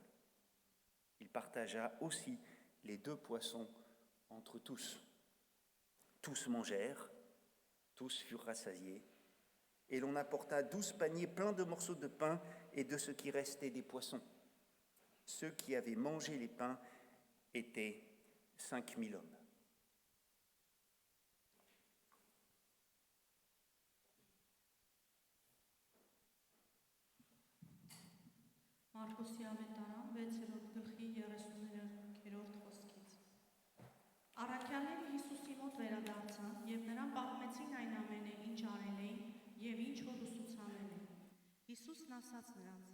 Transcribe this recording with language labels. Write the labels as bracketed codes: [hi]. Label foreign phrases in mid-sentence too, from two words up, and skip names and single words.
[fr] Il partagea aussi les 2 poissons entre tous. Tous mangèrent, tous furent rassasiés, et l'on apporta 12 paniers pleins de morceaux de pain et de ce qui restait des poissons. Ceux qui avaient mangé les pains étaient 5000 hommes. [hy] Մարկոսի ավետարան 6-րդ գլխի 33-րդ խոսքից։ Առաքյալները Հիսուսի մոտ վերադարձան եւ նրան պատմեցին այն ամենը, ինչ արել էին եւ ինչ որ ուսուցանել էին։ Հիսուսն ասաց նրանց.